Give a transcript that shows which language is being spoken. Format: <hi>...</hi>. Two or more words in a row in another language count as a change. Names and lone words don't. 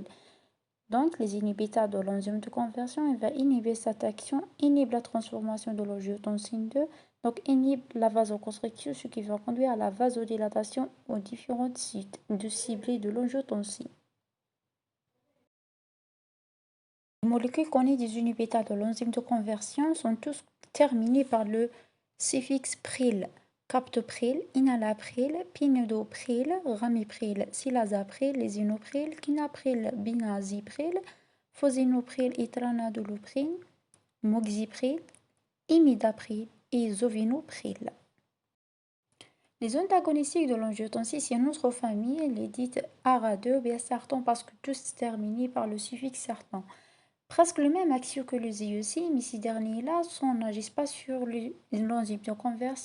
<fr>Donc, les inhibiteurs de l'enzyme de conversion, il va inhiber cette action, inhibe la transformation de l'angiotensine 2, donc inhibe la vasoconstriction, ce qui va conduire à la vasodilatation aux différents sites de ciblés de l'angiotensine. Les molécules connues des inhibiteurs de l'enzyme de conversion sont tous terminées par le suffixe pril. Captopril, enalapril, pinidopril, ramipril, silazapril, lisinopril, quinapril, binazipril, fosinopril et tranadolopril, moxipril, imidapril et zovinopril. Les antagonistiques de l'angiotensine, c'est une autre famille, elle est dite ARA2 ou bien sartan parce que tous terminés par le suffixe sartan. Presque le même action que les IEC, mais ces derniers-là n'agissent pas sur l'enzyme de conversion.</fr>